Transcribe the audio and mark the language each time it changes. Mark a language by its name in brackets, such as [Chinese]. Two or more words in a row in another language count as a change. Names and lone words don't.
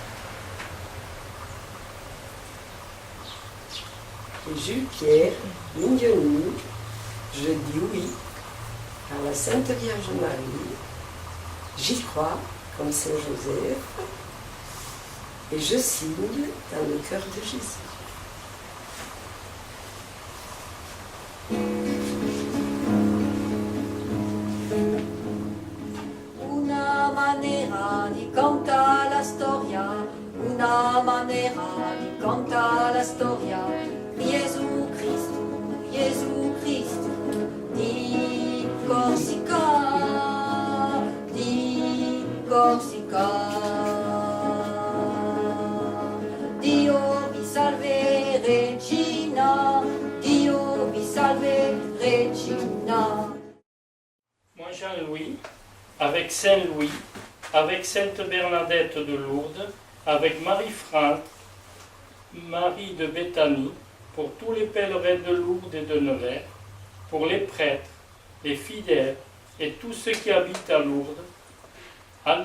[French] Et Jules Pierre, Mignoni, je dis oui à la Sainte Vierge Marie. J'y crois comme Saint Joseph. Et je signe dans le cœur de Jésus. [Corsican] Una manera di canta la storia, una manera di canta la storia. Gesù Cristo, di Corsica, di Corsica. Dio vi salve Regina, Dio vi salve Regina. [French] Moi, Jean-Louis, avec Saint-Louis, avec Sainte Bernadette de Lourdes, avec Marie-France, Marie de Béthanie, pour tous les pèlerins de Lourdes et de Nevers, pour les prêtres, les fidèles et tous ceux qui habitent à Lourdes, en